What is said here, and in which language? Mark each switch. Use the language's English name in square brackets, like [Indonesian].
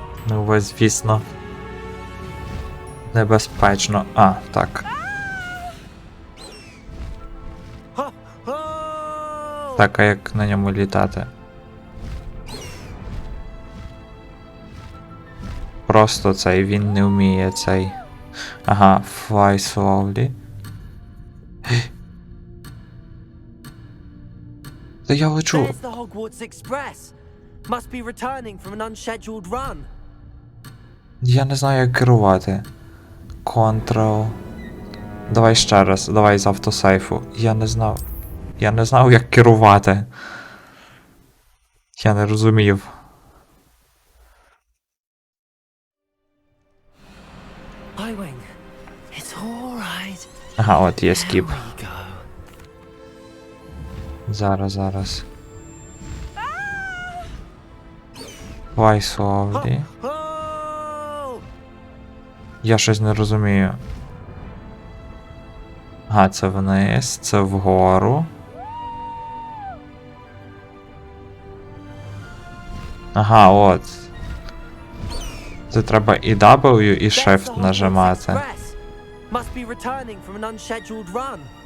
[Ukrainian] Ну, ви, звісно. Небезпечно. А, так. Так, а як на ньому літати? Просто цей, він не вміє цей. [English] Ага, fly slowly. [Ukrainian] Та я лечу. [English] There's the Hogwarts Express. Must be returning from an unscheduled run. [Ukrainian] Я не знаю, як керувати. Control. Давай ще раз, давай з автосейфу. Я не знав. Я не знав, як керувати. Я не розумів. [English] Highwing, it's all right. [Ukrainian] Ага, от є скіп. [English] There we go. [Ukrainian] Зараз. Давай славді. Oh! Я щось не розумію. Ага, це вниз, це вгору. Ага, от. Це треба і W, і Shift нажимати. [English] Must be returning from an unscheduled run.